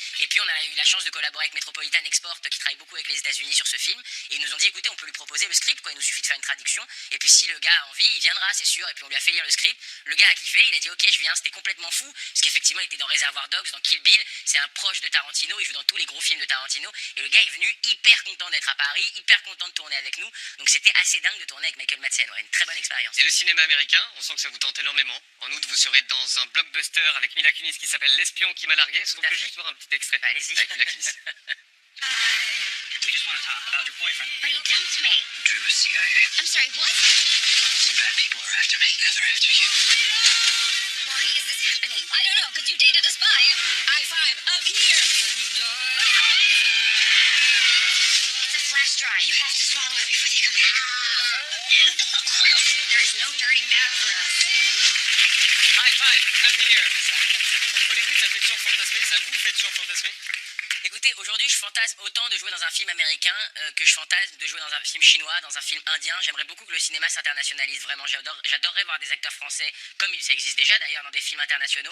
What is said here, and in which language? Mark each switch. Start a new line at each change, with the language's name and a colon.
French: Et puis on a eu la chance de collaborer avec Metropolitan Export, qui travaille beaucoup avec les États-Unis sur ce film, et ils nous ont dit écoutez, on peut lui proposer le script, quoi, il nous suffit de faire une traduction, et puis si le gars a envie, il viendra, c'est sûr, et puis on lui a fait lire le script, le gars a kiffé, il a dit ok, je viens, c'était complètement fou, parce qu'effectivement il était dans Reservoir Dogs, dans Kill Bill, c'est un proche de Tarantino, il joue dans tous les gros films de Tarantino, et le gars est venu hyper content d'être à Paris, hyper content de tourner avec nous, donc c'était assez dingue de tourner avec Michael Madsen, ouais, une très bonne expérience. Et le cinéma américain, on sent que ça vous tente énormément. En août, vous serez dans un blockbuster avec Mila Kunis qui s'appelle L'espion qui m'a largué. Est-ce qu'on peut juste voir un petit extrait allez-y. avec Mila Kunis?
English: We just want to talk about your boyfriend. But he dumped me. Drew was CIA. I'm sorry, what? Some bad people are after me. Now they're after you. Why is this happening? I don't know, because you dated a spy. High five, up here. It's a flash drive. You have to swallow it before they come back. There is no turning back for us. High five, up here.
French: Hollywood, ça fait toujours fantasmer, ça vous fait toujours fantasmer? Écoutez, aujourd'hui, je fantasme autant de jouer dans un film américain que je fantasme de jouer dans un film chinois, dans un film indien. J'aimerais beaucoup que le cinéma s'internationalise, vraiment. J'adorerais voir des acteurs français, comme ça existe déjà d'ailleurs dans des films internationaux.